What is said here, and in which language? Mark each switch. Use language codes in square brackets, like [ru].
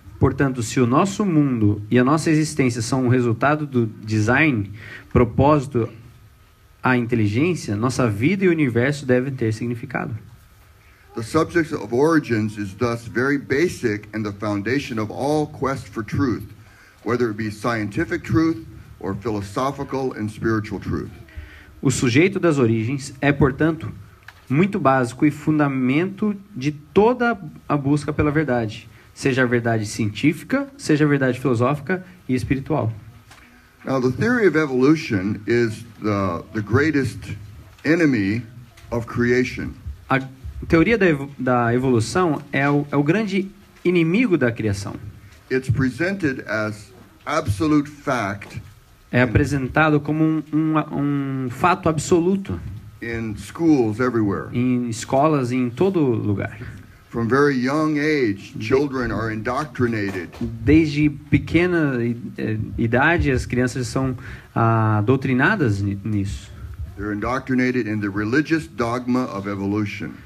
[pt] Portanto, se o nosso mundo e a nossa existência são o resultado do design, propósito, há inteligência, nossa vida e o universo devem ter significado. [en] The subject of origins is thus very basic and the foundation of all quest for truth, whether it be scientific truth or philosophical and spiritual truth. [pt] O sujeito das origens é, portanto, muito básico e fundamento de toda a busca pela verdade, seja a verdade científica, seja a verdade filosófica e espiritual. [en] Now, the theory of evolution is the greatest enemy of creation. [pt] A teoria da evolução é o grande inimigo da criação. [en] It's presented as absolute fact [pt] É apresentado como um fato absoluto [en] in schools everywhere. [pt] em escolas e em todo lugar. [en] From very young age, children are indoctrinated [pt] Desde pequena idade, as crianças são doutrinadas nisso. [en] They're indoctrinated in the religious dogma of evolution.